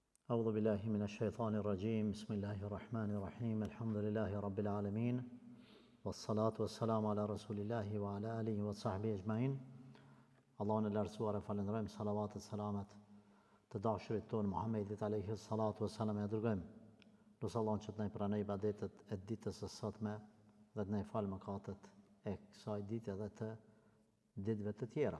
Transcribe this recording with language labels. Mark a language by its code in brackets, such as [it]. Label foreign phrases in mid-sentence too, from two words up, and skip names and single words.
[ar] أعوذ بالله من الشيطان الرجيم بسم الله الرحمن الرحيم الحمد لله رب العالمين والصلاة والسلام على رسول الله وعلى آله وصحبه أجمعين. [sq] Allahun e lartësuar e falenderojmë, salavatet, selamet të dashurit tonë Muhammedit [ar] عليه الصلاة والسلام [sq] e dërgojmë. Lutë Allahun që të na pranoj ibadetet e ditës së sotme dhe të na falë mëkatet e kësaj dite dhe të ditëve të tjera.